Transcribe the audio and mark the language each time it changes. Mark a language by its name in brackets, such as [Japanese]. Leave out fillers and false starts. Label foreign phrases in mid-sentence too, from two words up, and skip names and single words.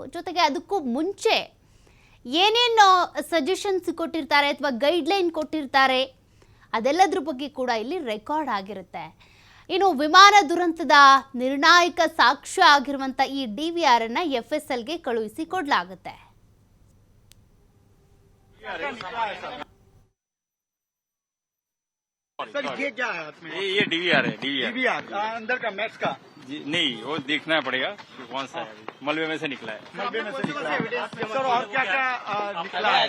[Kannada] ಜೊತೆಗೆ ಅದಕ್ಕೂ ಮುಂಚೆ ಏನೇನು ಸಜೆಷನ್ಸ್ ಕೊಟ್ಟಿರ್ತಾರೆ ಅಥವಾ ಗೈಡ್ಲೈನ್ ಕೊಟ್ಟಿರ್ತಾರೆ ಅದೆಲ್ಲದ್ರ ಬಗ್ಗೆ ಕೂಡ ಇಲ್ಲಿ ರೆಕಾರ್ಡ್ ಆಗಿರುತ್ತೆ. ಇನ್ನು ವಿಮಾನ ದುರಂತದ ನಿರ್ಣಾಯಕ ಸಾಕ್ಷ್ಯ ಆಗಿರುವಂಥ ಈ ಡಿವಿಆರ್ ಅನ್ನ ಎಫ್ಎಸ್ಎಲ್ಗೆ ಕಳುಹಿಸಿ ಕೊಡಲಾಗುತ್ತೆ. [Hindi] सर ये क्या है इसमें? ये डीवीआर है। डीवीआर अंदर का मैक्स का नहीं, वो देखना पड़ेगा कौन सा है। मलबे में से निकला है। मलबे में से निकला है। सर और क्या क्या निकला है?